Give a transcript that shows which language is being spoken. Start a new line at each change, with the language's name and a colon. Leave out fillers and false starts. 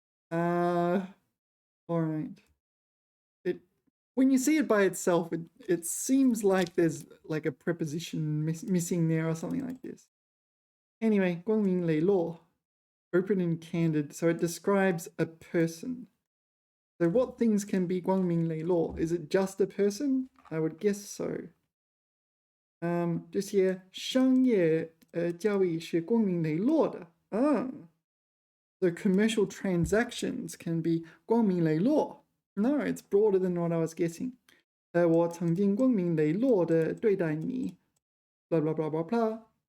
English: All right. When you see it by itself, it seems like there's like a preposition missing there or something like this. Anyway, 光明磊落, open and candid. So it describes a person. So what things can be 光明磊落? Is it just a person? I would guess so.
Chinese: 这些商业交易是光明磊落的.
English: So commercial transactions can be 光明磊落. No, it's broader than what I was guessing.
Chinese: 我曾经光明磊落的对待你 blah blah blah blah blah.